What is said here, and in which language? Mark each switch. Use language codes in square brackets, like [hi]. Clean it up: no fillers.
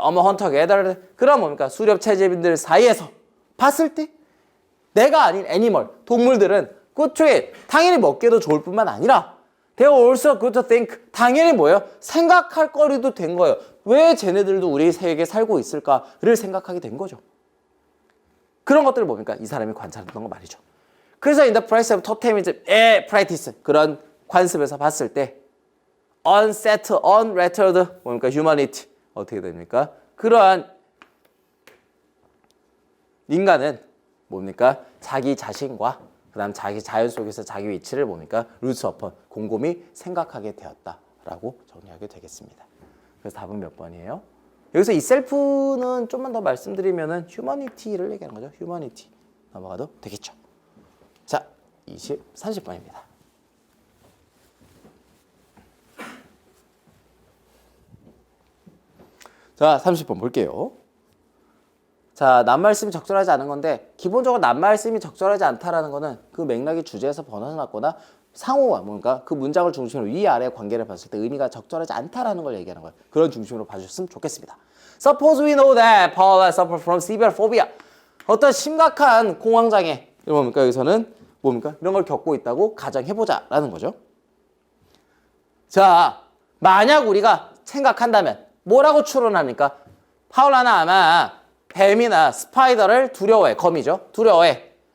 [ko] 어머 헌터가 애들 그럼 뭡니까? 수렵 채집인들 사이에서 봤을 때 내가 아닌 애니멀, 동물들은 good 당연히 먹기도 좋을 뿐만 아니라 [en] they also good to think [ko] 당연히 뭐예요? 생각할 거리도 된 거예요. 왜 쟤네들도 우리 세계에 살고 있을까를 생각하게 된 거죠. 그런 것들을 뭡니까? 이 사람이 관찰했던 거 말이죠. 그래서 [en] in the place of totemism [ko] 의 practice 그런 관습에서 봤을 때 [en] unsettled, unrettled [ko] 뭡니까? humanity 어떻게 됩니까? 그러한 인간은 뭡니까? 자기 자신과 그 다음 자기 자연 속에서 자기 위치를 뭡니까? 루트 어폰 곰곰이 생각하게 되었다라고 정리하게 되겠습니다. 그래서 답은 몇 번이에요? 여기서 이 셀프는 좀만 더 말씀드리면은 휴머니티를 얘기하는 거죠. 휴머니티 넘어가도 되겠죠. 30번입니다. 자, 30번 볼게요. 자, 낱말씀이 적절하지 않은 건데 기본적으로 낱말씀이 적절하지 않다라는 거는 그 맥락이 주제에서 벗어났거나 상호가 뭔가 그 문장을 중심으로 위아래 관계를 봤을 때 의미가 적절하지 않다라는 걸 얘기하는 거예요. 그런 중심으로 봐주셨으면 좋겠습니다. [en] Suppose we know that Paula suffered from severe phobia. [ko] 어떤 심각한 공황장애 뭡니까? 여기서는 뭡니까? 이런 걸 겪고 있다고 가정해보자라는 거죠. 자, 만약 우리가 생각한다면 뭐라고 추론합니까? 파울라는 아마 뱀이나 스파이더를 두려워해. 거미죠. 두려워해.